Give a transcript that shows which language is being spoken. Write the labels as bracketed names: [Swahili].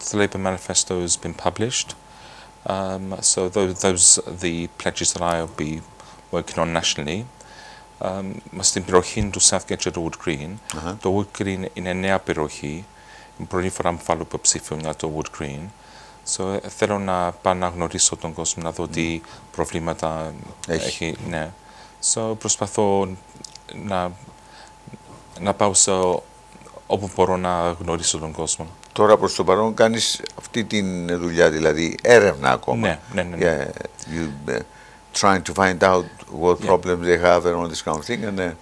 [English] The Labour manifesto has been published. So those are the pledges that I'll be working on nationally. [Greek] Στην περιοχή του Southgate και το Wood Green. Το Wood Green είναι νέα περιοχή. Είναι πρώτη φορά που βάλω υποψήφιο για το Wood Green. So, θέλω να πάω να γνωρίσω τον κόσμο, να δω τι προβλήματα έχει. Ναι. So, προσπαθώ να πάω όπου μπορώ να γνωρίσω τον κόσμο. Τώρα προς το παρόν κάνεις αυτή τη δουλειά, δηλαδή έρευνα ακόμα. Ναι. [English] You trying to find out what problems they have and all this kind of thing.